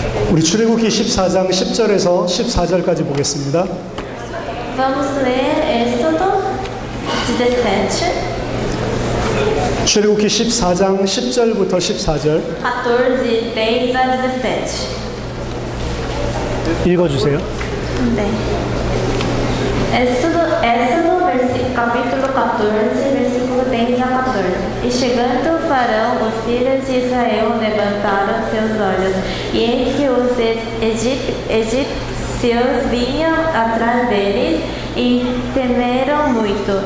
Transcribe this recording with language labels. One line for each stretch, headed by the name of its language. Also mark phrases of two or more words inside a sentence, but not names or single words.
Korean: 우리 출애굽기 14장 10절에서 14절까지 보겠습니다.
Portuguese: Vamos ler Êxodo 17,
Korean: 출애굽기 14장 10절부터 14절
Portuguese: 14, 10 a 17.
Korean: 읽어주세요. 네.
Portuguese: Êxodo capítulo 14, versículo 10 a 14. E chegando o Faraó, os filhos de Israel levantaram seus olhos, e eis que os egípcios vinham atrás deles, e temeram muito.